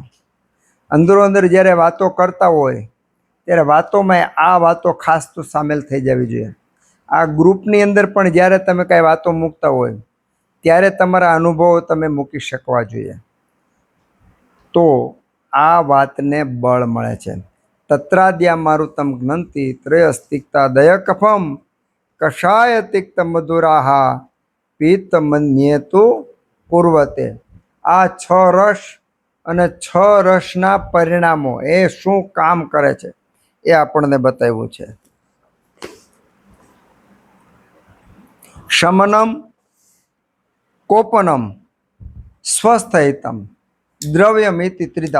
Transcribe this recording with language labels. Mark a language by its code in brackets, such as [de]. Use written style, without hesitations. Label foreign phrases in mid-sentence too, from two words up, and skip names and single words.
[gu] અંદરો અંદર જ્યારે વાતો કરતા હોય ત્યારે વાતોમાં આ વાતો ખાસ તો સામેલ થઈ જવી જોઈએ. આ ગ્રુપની અંદર પણ જ્યારે તમે કાંઈ વાતો મૂકતા હોય ત્યારે તમારા અનુભવો તમે મૂકી શકવા જોઈએ. તો આ વાતને બળ મળે છે. [sa] तत्राद्या मारुतम घ्नन्ति त्रयस्तिक्ता दयकफम कषाय तिक्त मधुराः पीत मन्येतु पूर्वते। [gu] આ 6 રસ અને 6 રસના પરિણામો એ શું કામ કરે છે એ આપણને બતાવ્યું છે. [sa] शमनम, कोपनम, स्वस्थहितम, द्रव्यमिति त्रिधा.